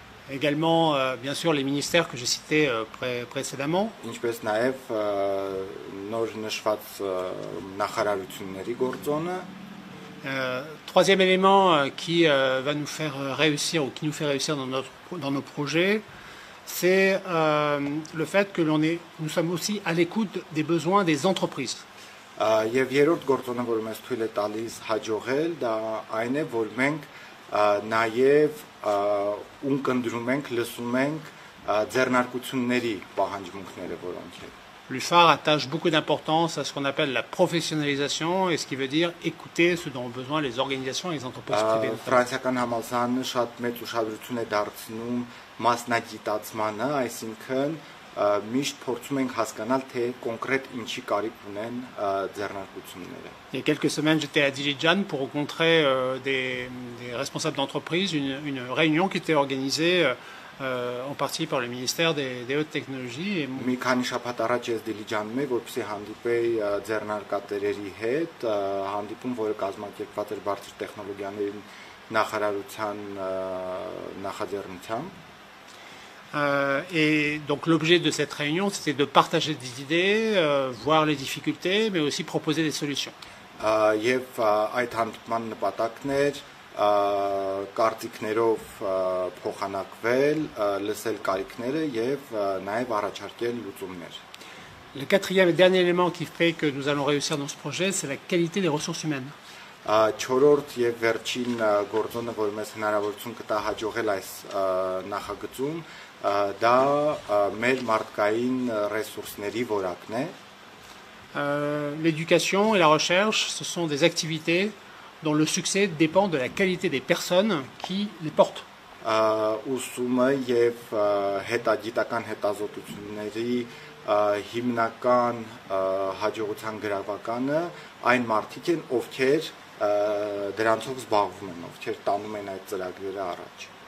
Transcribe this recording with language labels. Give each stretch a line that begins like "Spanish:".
French: Également, bien sûr, les ministères que j'ai cités précédemment.
Armenian: Ինչպես նաև նոր նշված նախարարությունների գործոնը.
French: Troisième élément qui va nous faire réussir ou qui nous fait réussir dans nos projets, c'est le fait que nous sommes aussi à l'écoute des besoins des entreprises.
Armenian: Եվ երրորդ գործոնը, որը մեզ թույլ է տալիս հաջողել, դա այն է, որ մենք նաև ունկնդրում ենք, լսում ենք ձեռնարկությունների պահանջմունքները, որոնք են.
French: L'UFAR attache beaucoup d'importance à ce qu'on appelle la professionnalisation, et ce qui veut dire écouter ce dont ont besoin les organisations et les entreprises privées.
Armenian: Ֆրանսիական համալսարանը շատ մեծ ուշադրություն է դարձնում մասնագիտացմանը, այսինքն միշտ փորձում ենք հասկանալ, թե կոնկրետ ինչի կարիք ունեն ձեռնարկությունները.
French: Il y a quelques semaines, j'étais à Dilijan pour rencontrer des responsables d'entreprise, une réunion qui était organisée en partie par le ministère des Hautes Technologies.
Armenian: Մի քանի շաբաթ առաջ ես Դիլիջանում եմ, որպեսզի հանդիպեի ձեռնարկատերերի հետ, հանդիպում, որը կազմակերպված էր բարձր տեխնոլոգիաների նախարարության նախաձեռնությամբ.
French: Et donc l'objet de cette réunion, c'était de partager des idées, voir les difficultés, mais aussi proposer des solutions.
Armenian: Եվ այդ հանդիպման նպատակն էր կարծիքներով փոխանակվել, լսել կարիքները եւ նաեւ առաջարկել լուծումներ.
French: Le quatrième et dernier élément qui fait que nous allons réussir dans ce projet, c'est la qualité des ressources humaines.
Armenian: Չորրորդ եւ վերջին գործոնը, որ մեզ հնարավորություն կտա հաջողել այս նախագծում, դա մեր մարդկային ռեսուրսների որակն է.
French: L'éducation et la recherche, ce sont des activités dont le succès dépend de la qualité des personnes qui les portent.
Armenian: Ուսումը եւ հետագիտական հետազոտությունների հիմնական հաջողության գրավականը այն մարդիկ են, ովքեր դրանցով զբաղվում են, ովքեր տանում են այդ ծրագրերը առաջ.